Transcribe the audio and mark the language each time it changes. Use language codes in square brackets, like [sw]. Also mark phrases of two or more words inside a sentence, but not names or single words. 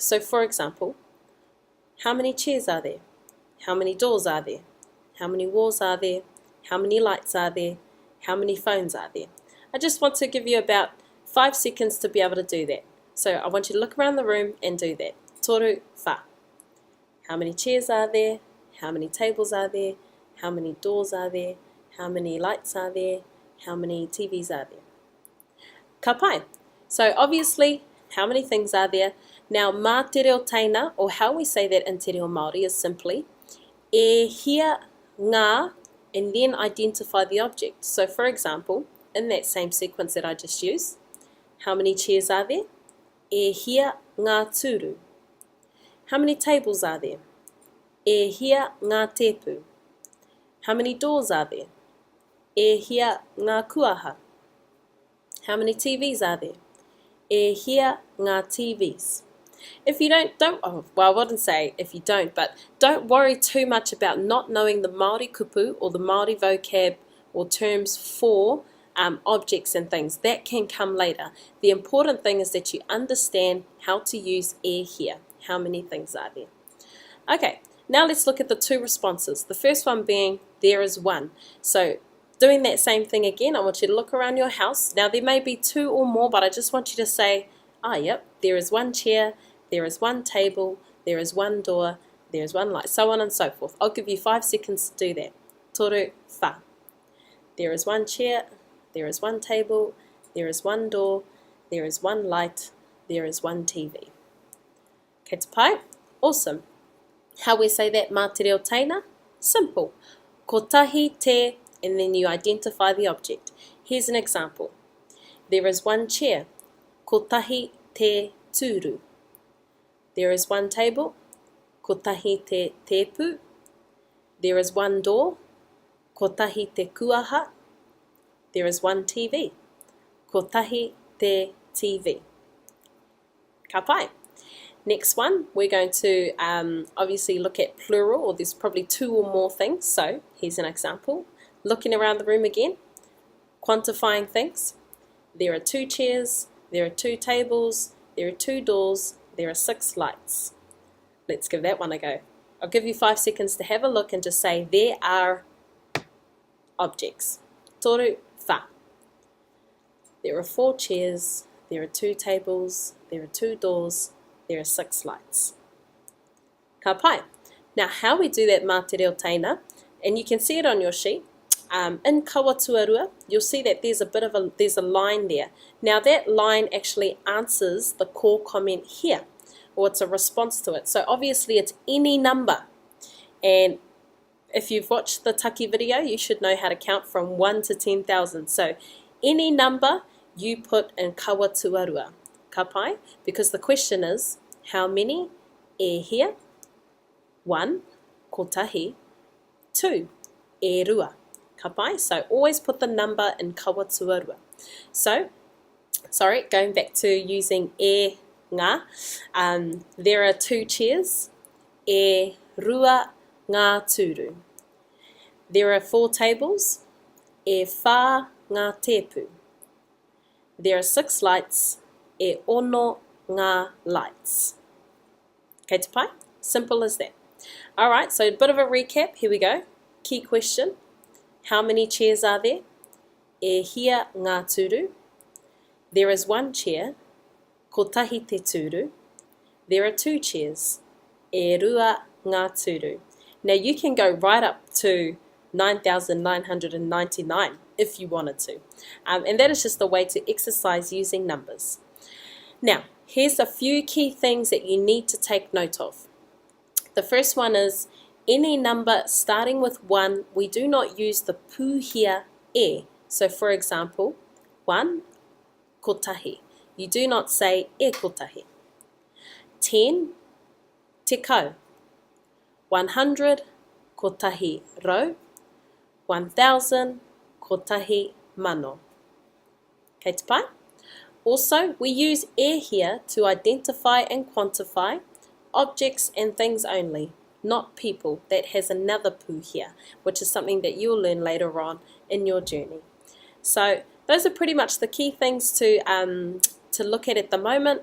[en] So for example, how many chairs are there? How many doors are there? How many walls are there? How many lights are there? How many phones are there? I just want to give you about 5 seconds to be able to do that. So I want you to look around the room and do that. [mi] Toru wha. [en] How many chairs are there? How many tables are there? How many doors are there? How many lights are there? How many TVs are there? [mi] Ka pai. [en] So obviously, how many things are there? Now, [mi] mā te reo teina, [en] or how we say that in [mi] te reo Māori, [en] is simply [mi] e hia ngā, [en] and then identify the object. So for example, in that same sequence that I just used, how many chairs are there? [mi] E hia ngā turu. [en] How many tables are there? [mi] E hia ngā tepu. [en] How many doors are there? [mi] E hia ngā kuaha. [en] How many TVs are there? [mi] E hia ngā TVs. [en] If you I wouldn't say if you don't, but don't worry too much about not knowing the Māori kupu or the Māori vocab or terms for objects and things. That can come later. The important thing is that you understand how to use e here. How many things are there? Okay, now let's look at the two responses. The first one being there is one. So doing that same thing again, I want you to look around your house. Now there may be 2 or more, but I just want you to say, yep, there is one chair, there is one table, there is one door, there is one light, so on and so forth. I'll give you 5 seconds to do that. [mi] Toru wha. [en] There is one chair, there is one table, there is one door, there is one light, there is one TV. [mi] Kei te pai? [en] Awesome. How we say that [mi] mā te reo teina? [en] Simple. [mi] Ko tahi te, [en] and then you identify the object. Here's an example. There is one chair. [mi] Ko tahi te tūru. [en] There is one table. [mi] Ko tahi te tepu. [en] There is one door. [mi] Ko tahi te kuaha. [en] There is one TV. [mi] Ko tahi te TV. Ka pai. [en] Next one, we're going to obviously look at plural, or there's probably 2 or more things. So here's an example. Looking around the room again, quantifying things. There are 2 chairs, there are 2 tables, there are 2 doors, there are 6 lights. Let's give that one a go. I'll give you 5 seconds to have a look and just say there are objects. [mi] Toru wha. [en] There are 4 chairs, there are 2 tables, there are 2 doors, there are 6 lights. [mi] Ka pai. [en] Now how we do that [mi] mā te reo teina, [en] and you can see it on your sheet, in [mi] kawa tuarua, [en] you'll see that there's a line there. Now that line actually answers the core comment here, or it's a response to it. So obviously it's any number. And if you've watched the Taki video, you should know how to count from 1 to 10,000. So any number you put in [mi] kawa tuarua. Ka pai, [en] because the question is, how many? [mi] E here. 1, ko tahi. 2, e rua. Ka pai, [en] so always put the number in [mi] kawa tuarua. [en] So, going back to using [mi] e ngā, [en] there are 2 chairs. [mi] E rua ngā turu. [en] There are 4 tables. [mi] E wha ngā tepu. [en] There are 6 lights. [mi] E ono ngā lights. Kei te pai? [en] Simple as that. Alright, so a bit of a recap. Here we go. Key question. How many chairs are there? [mi] E hia ngā turu. [en] There is 1 chair. [mi] Ko tahi te turu. [en] There are 2 chairs. [mi] E rua ngā turu. [en] Now you can go right up to 9,999 if you wanted to. And that is just the way to exercise using numbers. Now, here's a few key things that you need to take note of. The first one is Any number starting with 1, we do not use the [mi] pūhia e. [en] So for example, 1, kotahi. You do not say [mi] e kotahi. [en] 10, [mi] te kau. 100, kotahi rau. 1,000, kotahi mano. Kei te pai? [en] Also, we use e here to identify and quantify objects and things only, not people. That has another pūhia, which is something that you'll learn later on in your journey. So those are pretty much the key things to look at the moment.